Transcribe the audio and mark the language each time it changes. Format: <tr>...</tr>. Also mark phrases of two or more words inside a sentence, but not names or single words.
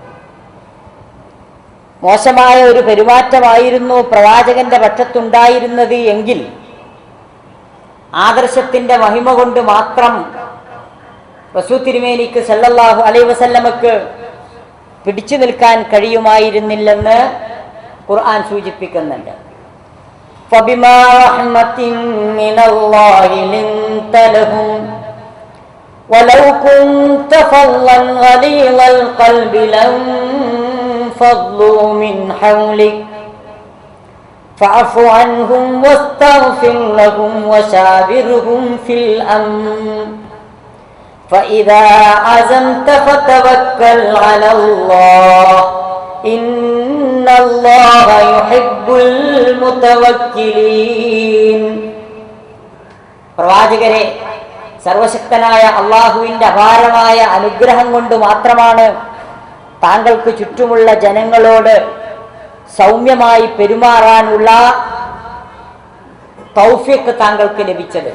<ml>മോശമായ ഒരു പെരുമാറ്റമായിരുന്നു പ്രവാചകന്റെ പക്ഷത്തുണ്ടായിരുന്നത് എങ്കിൽ ആദർശത്തിന്റെ മഹിമ കൊണ്ട് മാത്രം റസൂൽ തിരുമേനിക്ക്</ml> <ar>صلى الله عليه وسلم</ar> <ml>പിടിച്ചു നിൽക്കാൻ കഴിയുമായിരുന്നില്ലെന്ന് ഖുർആൻ സൂചിപ്പിക്കുന്നുണ്ട്.</ml> <ar>فبما رحمة من الله لنت لهم ولو كنت فظا غليظ القلب لانفضوا من حولك فاعف عنهم واستغفر لهم وشاورهم في الأمر فإذا عزمت فتوكل على الله إن الله يحب المتوكلين.</ar> <ml>പ്രവാചകരെ, സർവശക്തനായ അള്ളാഹുവിൻ്റെ അപാരമായ അനുഗ്രഹം കൊണ്ട് മാത്രമാണ് താങ്കൾക്ക് ചുറ്റുമുള്ള ജനങ്ങളോട് സൗമ്യമായി പെരുമാറാനുള്ള തൗഫീഖ് താങ്കൾക്ക് ലഭിച്ചത്.</ml>